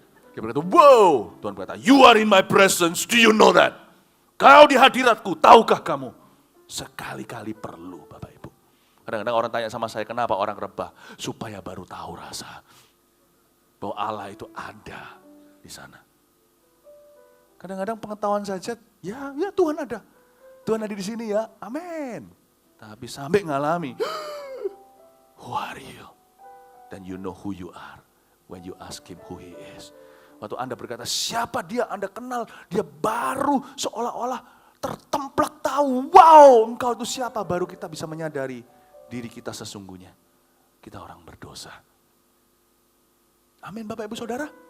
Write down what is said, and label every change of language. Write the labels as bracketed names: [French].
[Indonesian] Dia berkata, wow, Tuhan berkata, [English] you are in my presence, do you know that? [Indonesian] Kau di hadiratku, tahukah kamu? Sekali-kali perlu Bapak Ibu. Kadang-kadang orang tanya sama saya, kenapa orang rebah? Supaya baru tahu rasa bahwa Allah itu ada di sana. Kadang-kadang pengetahuan saja, ya Tuhan ada. Tuhan ada di sini ya, amin. Tapi sampai ngalami, [English] who are you? Then you know who you are when you ask him who he is. [Indonesian] Waktu Anda berkata, siapa dia, Anda kenal, dia baru seolah-olah tertemplak tahu, wow, engkau itu siapa, baru kita bisa menyadari diri kita sesungguhnya. Kita orang berdosa. Amin Bapak Ibu Saudara.